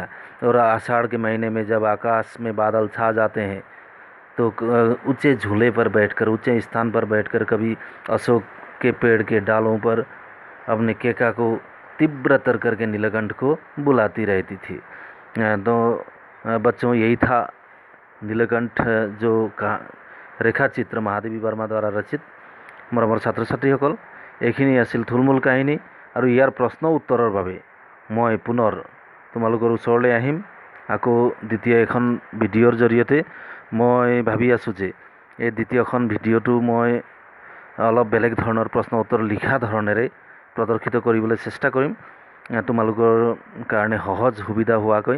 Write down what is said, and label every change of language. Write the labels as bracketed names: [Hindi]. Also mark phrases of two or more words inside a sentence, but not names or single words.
[Hindi] और आषाढ़ के महीने में जब आकाश में बादल छा जाते हैं तो ऊंचे झूले पर बैठकर, ऊंचे स्थान पर बैठकर, कभी अशोक के पेड़ के डालों पर अपने केका को तीव्र तर करके नीलकंठ को बुलाती रहती थी। तो बच्चों, यही था नीलकंठ जो रेखाचित्र महादेवी वर्मा द्वारा रचित। [Assamese] मरমৰ ছাত্ৰ ছাত্ৰীসকল, এইখিনি আছিল থুলমূল কাহিনী। আৰু ইয়াৰ প্ৰশ্ন উত্তৰৰ বাবে মই পুনৰ তোমালোকৰ ওচৰলৈ আহিম আকৌ দ্বিতীয় এখন ভিডিঅ'ৰ জৰিয়তে। মই ভাবি আছোঁ যে এই দ্বিতীয়খন ভিডিঅ'টো মই অলপ বেলেগ ধৰণৰ প্ৰশ্ন উত্তৰ লিখা ধৰণেৰে প্ৰদৰ্শিত কৰিবলৈ চেষ্টা কৰিম, তোমালোকৰ কাৰণে সহজ সুবিধা হোৱাকৈ।